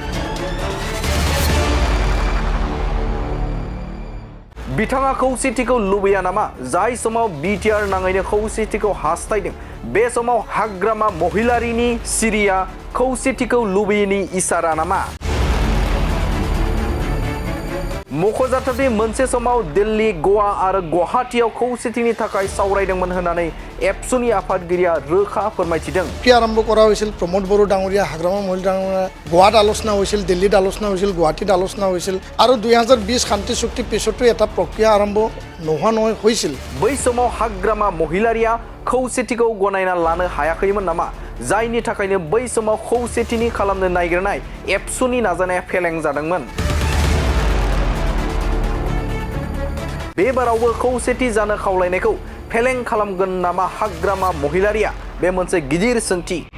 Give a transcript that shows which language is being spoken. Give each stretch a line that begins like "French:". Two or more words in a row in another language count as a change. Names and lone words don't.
Bodo: बिथाङा खौसेथिखौ लुबैया नामा जाय समाव बिटिआर नाङैनो खौसेथिखौ हास्थायदों बे समाव हाग्रामा महिलारिनि सिरिया खौसेथिखौ लुबैयैनि इसारा नामा मख'जाथावदि मोनसे समाव दिल्ली गवा आरो गुवाहाटीयाव खौसेथिनि थाखाय सावरायदोंमोन होननानै एबसुनि आफादगिरिया रोखा फोरमायथिदों
Assamese: আৰম্ভ কৰা হৈছিল প্ৰমোদ বড়ো ডাঙৰীয়া হাগ্ৰামা মহিলা ডাঙৰীয়া গোৱাত আলোচনা হৈছিল দিল্লীত আলোচনা হৈছিল গুৱাহাটীত আলোচনা হৈছিল আৰু 2020 শান্তি চুক্তি পিছতো এটা প্ৰক্ৰিয়া আৰম্ভ নোহোৱা নহয় হৈছিল
Bodo: बै समाव हाग्रामा महिलारिया खौसेथिखौ गनायना लानो हायाखैमोन नामा जायनि थाखायनो बै समाव खौसेथिनि खालामनो नागिरनाय एबसुनि नाजानाया फेलें जादोंमोन बेबारावबो खौसेथि जानो खावलायनायखौ फेलें खालामगोन नामा हाग्रामा महिलारिया बे मोनसे गिदिर सोंथि